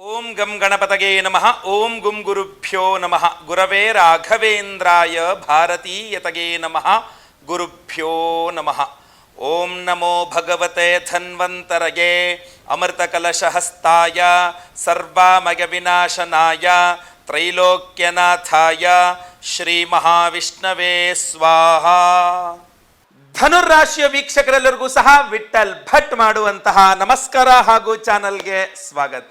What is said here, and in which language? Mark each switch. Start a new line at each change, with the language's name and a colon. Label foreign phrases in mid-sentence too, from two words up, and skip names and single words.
Sanskrit: ಓಂ ಗಂ ಗಣಪತಗೆ ನಮಃ. ಓಂ ಗುಂ ಗುರುಭ್ಯೋ ನಮಃ. ಗುರವೇ ರಾಘವೇಂದ್ರಾಯ ಭಾರತೀಯತಗೆ ನಮಃ. ಗುರುಭ್ಯೋ ನಮಃ. ಓಂ ನಮೋ ಭಗವತೆ ಧನ್ವಂತರಗೆ ಅಮೃತಕಲಶಹಸ್ತಾಯ ಸರ್ವಾಮಯ ವಿನಾಶನಾಯ ತ್ರೈಲೋಕ್ಯನಾಥಾಯ ಶ್ರೀ ಮಹಾವಿಷ್ಣವೇ ಸ್ವಾಹಾ.
Kannada: ಧನುರಾಶಿಯ ವೀಕ್ಷಕರೆಲ್ಲರಿಗೂ ಸಹ ವಿಠಲ್ ಭಟ್ ಮಾಡುವಂತಹ ನಮಸ್ಕಾರ ಹಾಗೂ ಚಾನಲ್ಗೆ ಸ್ವಾಗತ.